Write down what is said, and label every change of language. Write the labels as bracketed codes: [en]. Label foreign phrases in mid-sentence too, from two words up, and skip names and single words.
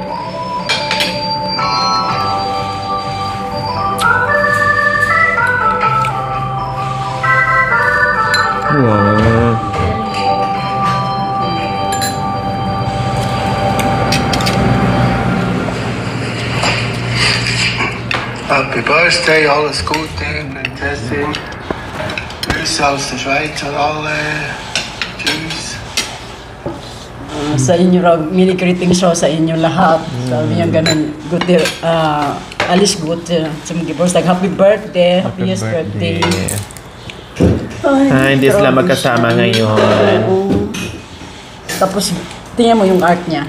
[en] Wow. Happy birthday, [de] alles Gute, Prinzessin. Grüße aus der Schweiz an alle. Tschüss. [tl] Sa inyo raw, [en] mini greeting show [tl] sa inyo lahat. Sabi niya ganun, good, alis good. [en] Happy birthday, happiest birthday. [tl] Ay, hindi sila magkasama ngayon. Tapos, tingnan mo yung art niya.